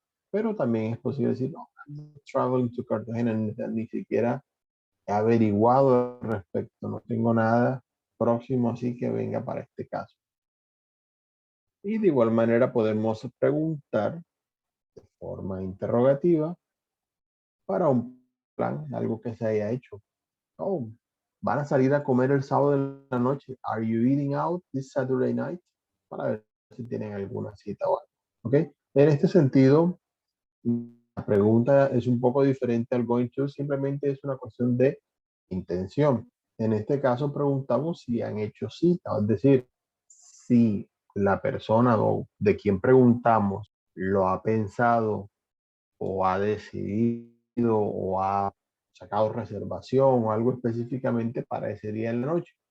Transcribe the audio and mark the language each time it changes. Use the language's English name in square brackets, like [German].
[Spanish] Pero también es posible decir, no, [English] I'm not traveling to Cartagena, [Spanish] ni siquiera he averiguado al respecto, no tengo nada próximo así que venga para este caso. Y de igual manera podemos preguntar de forma interrogativa, para un plan, algo que se haya hecho. Oh, van a salir a comer el sábado de la noche. [English] Are you eating out this Saturday night? [Spanish] Para ver si tienen alguna cita o algo. ¿Ok? En este sentido, la pregunta es un poco diferente al going to, simplemente es una cuestión de intención. En este caso preguntamos si han hecho cita, es decir, si la persona o de quien preguntamos lo ha pensado o ha decidido o ha sacado reservación o algo específicamente para ese día en la noche.